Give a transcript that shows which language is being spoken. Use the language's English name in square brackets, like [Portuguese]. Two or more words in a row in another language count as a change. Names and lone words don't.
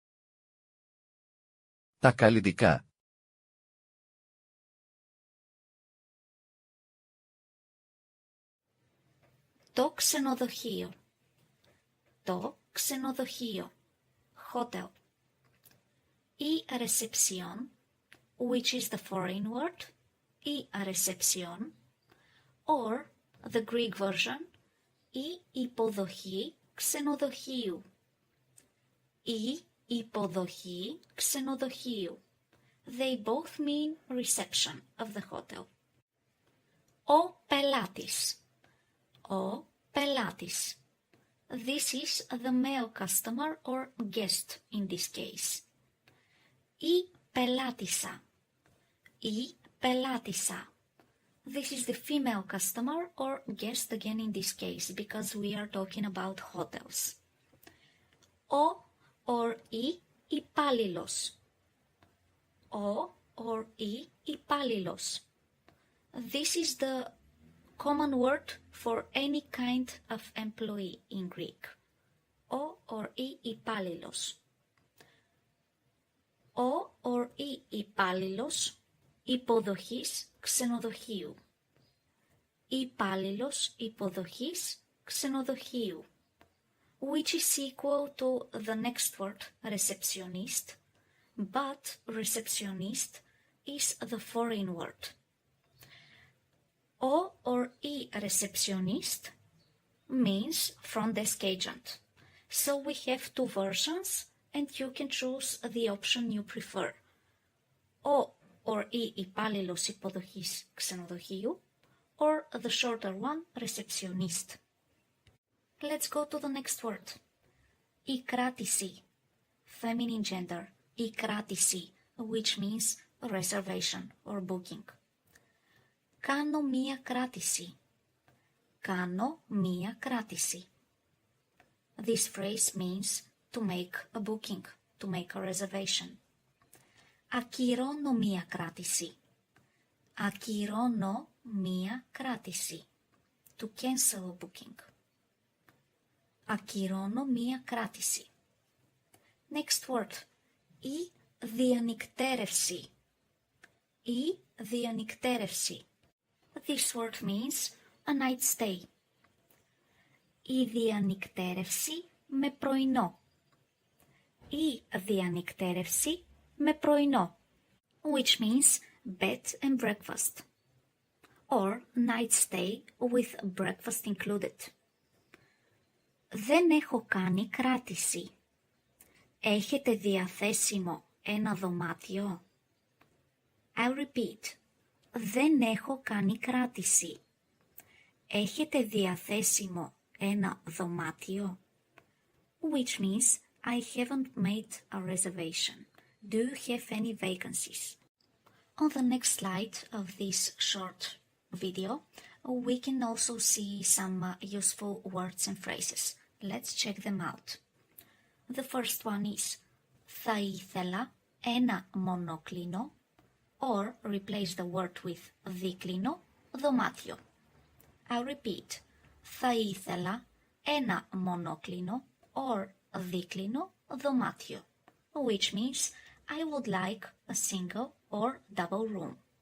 [Greek] Τα καλλιτικά. Το ξενοδοχείο. Το ξενοδοχείο. Hotel. [English] Η reception, which is the foreign word, η reception, or the Greek version, [Greek] η υποδοχή ξενοδοχείου. Η υποδοχή ξενοδοχείου. [English] They both mean reception of the hotel. [Greek] Ο πελάτης. Ο πελάτης. [English] This is the male customer or guest in this case. [Greek] Η πελάτισσα. Η πελάτισσα. [English] this is the female customer or guest again in this case because we are talking about hotels. [Greek] Ο or η υπάλληλος. Ο or η υπάλληλος. [English] This is the common word for any kind of employee in Greek. [Greek] Ο or η υπάλληλος. Ο or η υπάλληλος υποδοχής ξενοδοχείου. Υπάλληλος υποδοχής ξενοδοχείου. [English] Which is equal to the next word, receptionist, but receptionist is the foreign word. Ο or η receptionist means front desk agent. So we have two versions and you can choose the option you prefer. Ο or [Greek] η υπάλληλος υποδοχής ξενοδοχείου [English] or the shorter one, receptionist. Let's go to the next word. [Greek] Η κράτηση, [English] feminine gender, [Greek] η κράτηση, [English] which means reservation or booking. [Greek] Κάνω μία κράτηση. Κάνω μία κράτηση. [English] This phrase means to make a booking, to make a reservation. [Greek] Ακυρώνω μία κράτηση. Ακυρώνω μία κράτηση. [English] To cancel a booking. [Greek] Ακυρώνω μία κράτηση. [English] Next word. [Greek] Η διανυκτέρευση. Η διανυκτέρευση. [English] This word means a night stay. [Greek] Η διανυκτέρευση με πρωινό. Η διανυκτέρευση με πρωινό. [English] Which means bed and breakfast. Or night stay with breakfast included. [Greek] Δεν έχω κάνει κράτηση. Έχετε διαθέσιμο ένα δωμάτιο? [English] I repeat. [Greek] Δεν έχω κάνει κράτηση. Έχετε διαθέσιμο ένα δωμάτιο? [English] Which means I haven't made a reservation. Do you have any vacancies? On the next slide of this short video, we can also see some useful words and phrases. Let's check them out. The first one is [Greek] θα ήθελα ένα μονόκλινο [English] or replace the word with [Greek] δίκλινο δωμάτιο. [English] I repeat. [Greek] Θα ήθελα ένα μονόκλινο or δίκλινο δωμάτιο, [English] which means I would like a single or double room.